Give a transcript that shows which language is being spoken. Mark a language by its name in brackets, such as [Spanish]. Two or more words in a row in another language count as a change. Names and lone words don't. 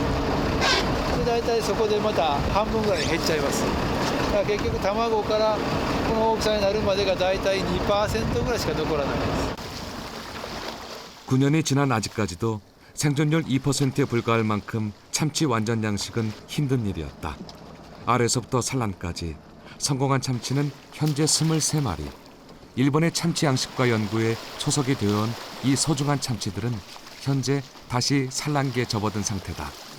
[Japanese] で大体そこでまた半分ぐらいに減っちゃいます。だから結局卵からこの大きさになるまでが大体 2% ぐらいしか残らないです。 [Korean] 9년이 지난 아직까지도 생존율 2%에 불과할 만큼 참치 완전 양식은 힘든 일이었다. 알에서부터 산란까지 성공한 참치는 현재 23마리. 일본의 참치 양식과 연구에 소속이 되어온 이 소중한 참치들은 현재 다시 산란기에 접어든 상태다.